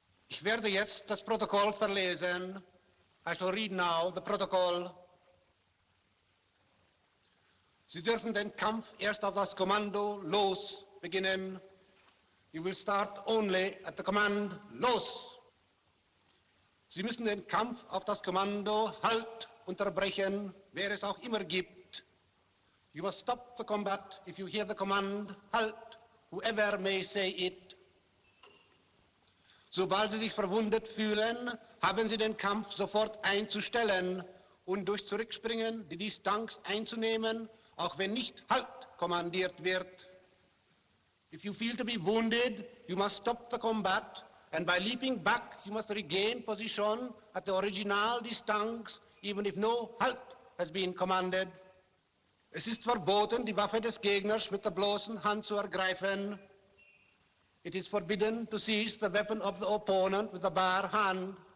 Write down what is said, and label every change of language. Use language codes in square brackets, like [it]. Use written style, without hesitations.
[de] Ich werde jetzt das Protokoll verlesen. [en] I shall read now the protocol. [de] Sie dürfen den Kampf erst auf das Kommando los beginnen. [en] You will start only at the command los. [de] Sie müssen den Kampf auf das Kommando Halt unterbrechen, wer es auch immer gibt. [en] You must stop the combat if you hear the command Halt, whoever may say it. [de] Sobald Sie sich verwundet fühlen, haben Sie den Kampf sofort einzustellen und durch Zurückspringen die Distanz einzunehmen, auch wenn nicht Halt kommandiert wird. [en] If you feel to be wounded, you must stop the combat, and by leaping back, you must regain position at the original distance, even if no Halt has been commanded. [de] Es ist verboten, die Waffe des Gegners mit der bloßen Hand zu ergreifen. [en] It is forbidden to seize the weapon of the opponent with a bare hand.